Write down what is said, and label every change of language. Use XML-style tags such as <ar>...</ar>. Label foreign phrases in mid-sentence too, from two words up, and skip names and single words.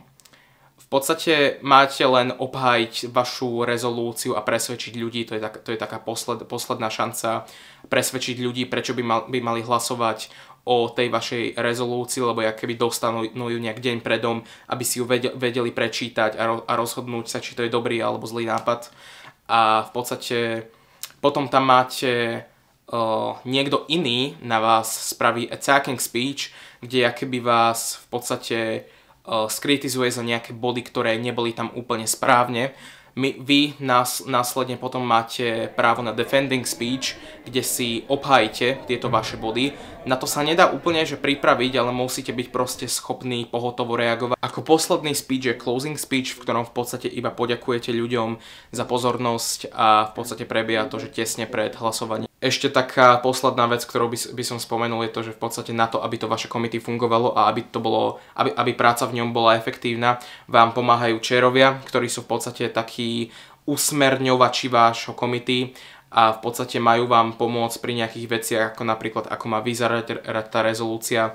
<sk>V podstate máte len obhájiť vašu rezolúciu a presvedčiť ľudí, to je taká posledná šanca presvedčiť ľudí, prečo by mali hlasovať o tej vašej rezolúcii, lebo keby dostanú ju nejak deň predom, aby si ju vedeli prečítať a rozhodnúť sa, či to je dobrý alebo zlý nápad. A v podstate potom tam máte niekto iný na vás spraví</sk> <en>attacking speech,</en> <sk>kde akoby vás v podstate skritizuje za nejaké body, ktoré neboli tam úplne správne. Vy následne potom máte právo na</sk> <en>defending speech,</en> <sk>kde si obhájite tieto vaše body. Na to sa nedá úplne že pripraviť, ale musíte byť proste schopní pohotovo reagovať. Ako posledný speech je</sk> <en>closing speech,</en> <sk>v ktorom v podstate iba poďakujete ľuďom za pozornosť a v podstate prebieha to, že tesne pred hlasovaním. Ešte taká posledná vec, ktorú by som spomenul, je to, že v podstate na to, aby to vaše committee fungovalo a aby práca v ňom bola efektívna, vám pomáhajú chairovia, ktorí sú v podstate takí usmerňovači vášho committee a v podstate majú vám pomôcť pri nejakých veciach, ako napríklad ako má vyzerať tá rezolúcia.</sk>